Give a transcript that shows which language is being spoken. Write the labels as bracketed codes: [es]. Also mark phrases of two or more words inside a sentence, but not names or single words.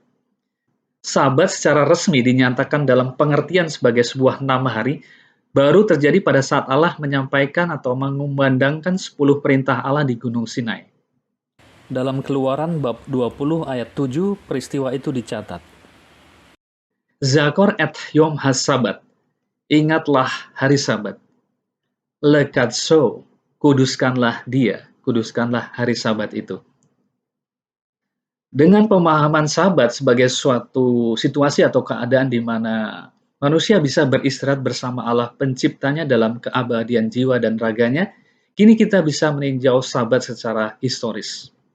[id] Sabat secara resmi dinyatakan dalam pengertian sebagai sebuah nama hari baru terjadi pada saat Allah menyampaikan atau mengumandangkan 10 perintah Allah di Gunung Sinai. Dalam Keluaran bab 20 ayat 7, peristiwa itu dicatat. [he] זכור את יום השבת, [id] ingatlah hari Sabat. Lekatso, kuduskanlah dia, kuduskanlah hari Sabat itu. Dengan pemahaman Sabat sebagai suatu situasi atau keadaan di mana manusia bisa beristirahat bersama Allah penciptanya dalam keabadian jiwa dan raganya, kini kita bisa meninjau Sabat secara historis.